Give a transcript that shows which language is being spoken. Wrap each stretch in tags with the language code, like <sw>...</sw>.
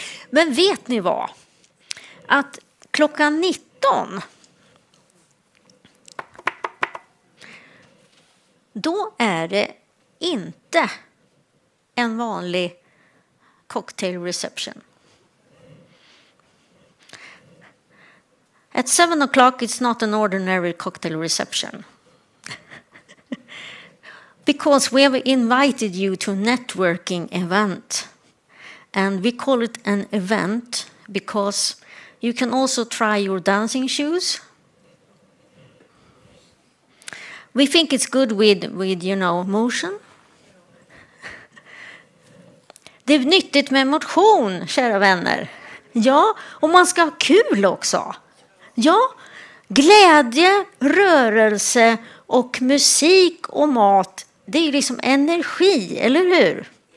<sv>Men vet ni vad? Att klockan 19 då är det inte en vanlig cocktail reception.</sv> <en>At 7 o'clock, it's not an ordinary cocktail reception. Because we have invited you to a networking event. And we call it an event because you can also try your dancing shoes. We think it's good with motion.</en> <sv>Det är nyttigt med motion, kära vänner. Ja, och man ska ha kul också. Ja, glädje, rörelse och musik och mat, det är liksom energi, eller hur?</sv>